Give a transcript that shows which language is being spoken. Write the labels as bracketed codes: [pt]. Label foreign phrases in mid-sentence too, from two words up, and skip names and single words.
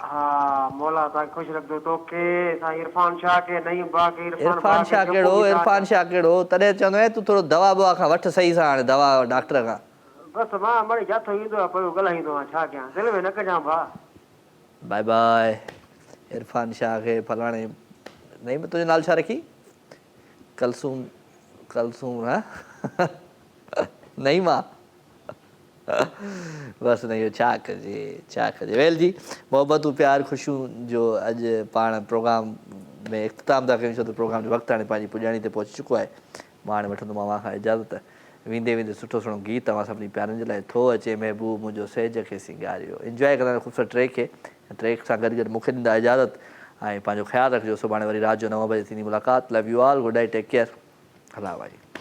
[sd] हा मौला तव्हां ख़ुशि रखंदो, तोखे साईं इरफान शाह खे, नईं बा खे। इरफान शाह कहिड़ो, इरफान शाह कहिड़ो? तॾहिं चवंदो आहे तूं थोरो दवा बवा खां वठि सही सां, हाणे दवा डॉक्टर खां। बसि मां माड़ी जाथो ईंदो आहे पियो ॻाल्हाईंदो आहियां, छा कयां, दिलि में न कजां भाउ। बाय बाय इरफान शाह खे फलाणे। नहीं तुंहिंजो नालो छा रखी? कलसूम, कलसूम हा नहीं मां बसि न, इहो छा कजे छा कजे। वेल जी, मोहबतूं प्यार ख़ुशियूं जो अॼु पाण प्रोग्राम में इख़्तिताम था कयूं, छो त प्रोग्राम जो वक़्तु हाणे पंहिंजी पुॼाणी ते पहुची चुको आहे। मां हाणे वठंदोमांव अव्हां खां इजाज़त। वेंदे वेंदे सुठो सुहिणो गीत तव्हां सभिनी प्यारनि जे लाइ। थो अचे महबूब मुंहिंजो सेज खे सिंगारियो, इंजॉय कंदा ख़ूबसूरत ट्रैक खे, ट्रैक सां गॾु गॾु मूंखे ॾींदा इजाज़त ऐं पंहिंजो ख़्यालु रखिजो। सुभाणे वरी राति जो 9 बजे थींदी मुलाक़ात। [en] love you all, good night, take care, [sd] हला भाई।